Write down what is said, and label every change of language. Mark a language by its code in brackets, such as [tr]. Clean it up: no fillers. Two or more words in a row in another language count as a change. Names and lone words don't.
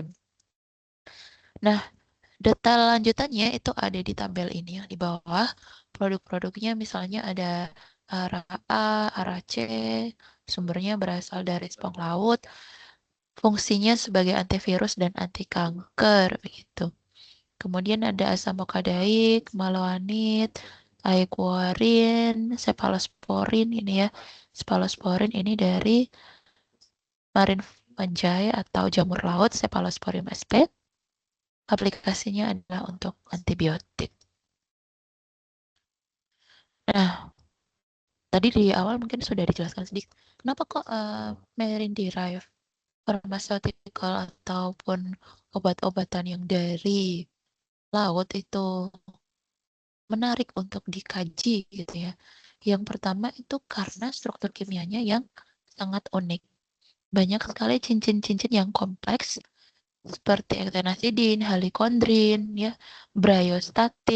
[id] Nah, detail lanjutannya itu ada di tabel ini yang di bawah. Produk-produknya misalnya ada ARA A, ARA C, sumbernya berasal dari spong laut, fungsinya sebagai antivirus dan anti kanker begitu. Kemudian ada asam okadaik, maloanid, aequorin, cephalosporin ini ya. Cephalosporin ini dari [en] marine fungi [id] atau jamur laut Cephalosporin sp. Aplikasinya adalah untuk antibiotik. Nah, tadi di awal mungkin sudah dijelaskan sedikit. Kenapa kok [en] marine derived pharmaceutical [id] ataupun obat-obatan yang dari laut itu menarik untuk dikaji gitu ya. Yang pertama itu karena struktur kimianya yang sangat unik. Banyak sekali cincin-cincin yang kompleks seperti actinosidin, halicondrin, ya, bryostatin.